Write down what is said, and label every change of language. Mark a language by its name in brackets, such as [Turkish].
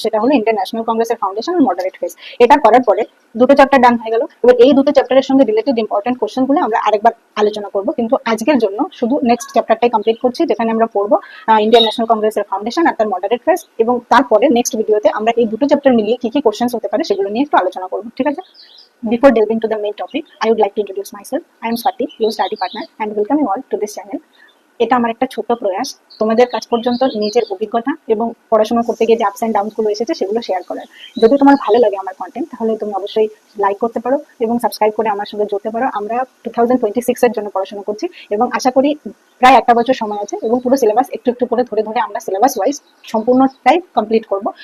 [Bangla] সেটা হলো Indian national কংগ্রেসের ফাউন্ডেশন আর মডারেট ফেজ। এটা করার পরে দুটো চ্যাপ্টার ডান হয়ে গেল। এবার এই দুটো চ্যাপ্টারের সঙ্গে রিলেটেড ইম্পর্টেন্ট কোশ্চেন গুলো আমরা আরেকবার আলোচনা করবো, কিন্তু আজকের জন্য শুধু নেক্সট চ্যাপ্টারটাই কমপ্লিট করছি, যেখানে আমরা পড়বো ইন্ডিয়ান ন্যাশনাল কংগ্রেসের ফাউন্ডেশন আর তার মডারেট ফেজ। এবং তারপরে নেক্সট ভিডিওতে আমরা এই দুটো চ্যাপ্টার মিলিয়ে কি কি কোশ্চেন হতে পারে সেগুলো নিয়ে একটু আলোচনা করবো, ঠিক আছে? [English] Before delving to the main topic, I would like to introduce myself. I am Swati, your study partner, and welcome you all to this channel. [Bangla] এটা আমার একটা ছোট প্রয়াস তোমাদের কাছ পর্যন্ত নিজের অভিজ্ঞতা এবং পড়াশোনা করতে গিয়ে যে আপস এন্ড ডাউনস গুলো এসেছে সেগুলো শেয়ার করার। যদি তোমার ভালো লাগে আমার কন্টেন্ট, তাহলে তুমি অবশ্যই লাইক করতে পারো এবং সাবস্ক্রাইব করে আমার সঙ্গে জড়তে পারো। আমরা 2026 এর জন্য পড়াশোনা করছি এবং আশা করি প্রায় একটা বছর সময় আছে এবং পুরো সিলেবাস একটু একটু করে ধরে ধরে আমরা সিলেবাস ওয়াইজ সম্পূর্ণটাই কমপ্লিট করব।